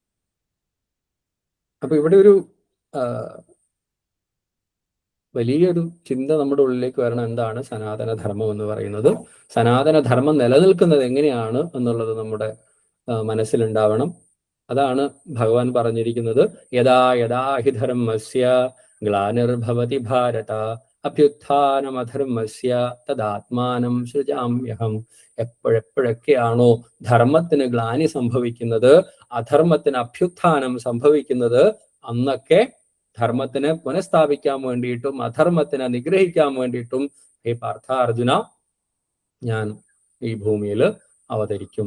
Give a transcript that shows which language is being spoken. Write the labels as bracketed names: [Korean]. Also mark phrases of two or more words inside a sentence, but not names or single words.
[Malayalam] അപ്പൊ ഇവിടെ ഒരു വലിയൊരു ചിന്ത നമ്മുടെ ഉള്ളിലേക്ക് വരണം. എന്താണ് സനാതനധർമ്മം എന്ന് പറയുന്നത്? സനാതനധർമ്മം നിലനിൽക്കുന്നത് എങ്ങനെയാണ് എന്നുള്ളത് നമ്മുടെ മനസ്സിലുണ്ടാവണം. അതാണ് ഭഗവാൻ പറഞ്ഞിരിക്കുന്നത്, [Sanskrit] यथा यथा हि धर्मस्य ग्लानिर्भवति भारत अभ्युत्थानमधर्मस्य तदात्मानं सृजाम्यहम्. [Malayalam] എപ്പോഴെപ്പോഴൊക്കെയാണോ ധർമ്മത്തിന് ഗ്ലാനി സംഭവിക്കുന്നത്, അധർമ്മത്തിന് അഭ്യുത്ഥാനം സംഭവിക്കുന്നത്, അന്നൊക്കെ ധർമ്മത്തിനെ പുനഃസ്ഥാപിക്കാൻ വേണ്ടിയിട്ടും അധർമ്മത്തിനെ നിഗ്രഹിക്കാൻ വേണ്ടിയിട്ടും ഹേ പാർത്ഥ അർജുന ഞാൻ ഈ ഭൂമിയിൽ അവതരിക്കും.